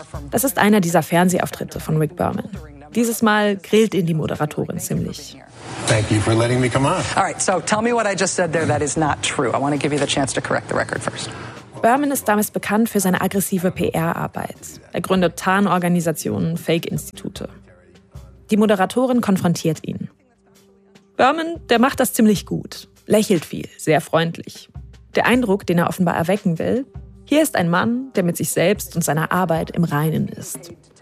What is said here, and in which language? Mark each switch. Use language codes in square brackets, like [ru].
[de] Das ist einer dieser Fernsehauftritte von Rick Berman. Dieses Mal grillt ihn die Moderatorin ziemlich. [en] Thank you for letting me come on. All right, so tell me what I just said there that is not true. I want to give you the chance to correct the record first. [de] Berman ist damals bekannt für seine aggressive PR-Arbeit. Er gründet Tarnorganisationen, Fake-Institute. Die Moderatorin konfrontiert ihn. Berman, der macht das ziemlich gut. Lächelt viel, sehr freundlich. Der Eindruck, den er offenbar erwecken will, hier ist ein Mann, der mit sich selbst und seiner Arbeit im Reinen ist.